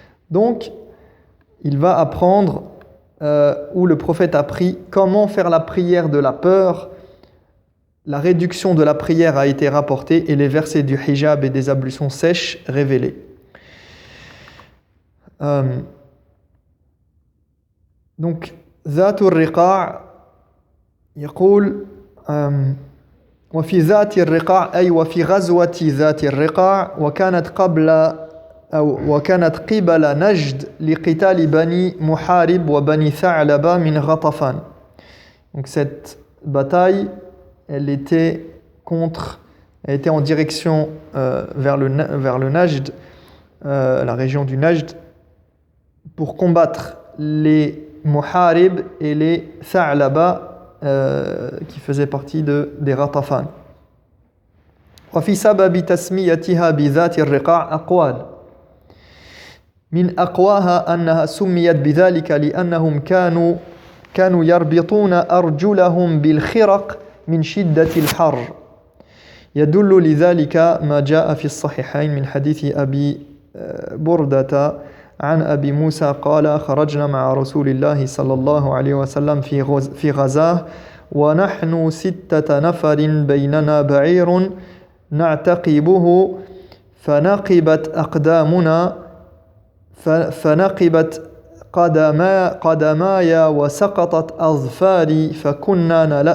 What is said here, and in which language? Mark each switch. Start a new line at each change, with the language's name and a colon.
French: Donc, il va apprendre où le prophète a pris comment faire la prière de la peur. La réduction de la prière a été rapportée et les versets du hijab et des ablutions sèches révélés.
Arabic: Donc, ذات الرقاع يقول وفي ذات الرقاع أي وفي غزوة ذات الرقاع وكانت قبل نجد لقتال بني محارب وبني ثعلبة من غطفان.
French: Donc cette bataille, elle était en direction vers le Najd, la région du Najd, pour combattre les Muharib et les Tha'laba qui faisait partie des Ghatafan.
Arabic: وفي سبب تسميتها بذات الرقاع أقوال من أقواها أنها سميت بذلك لأنهم كانوا يربطون أرجلهم بالخرق من شدة الحر يدل لذلك ما جاء في الصحيحين من حديث أبي بردة عن أبي موسى قال خرجنا مع رسول الله صلى الله عليه وسلم في غزاه ونحن 6 نفر بيننا بعير نعتقبه فنقبت قدماي وسقطت أظفاري فكنا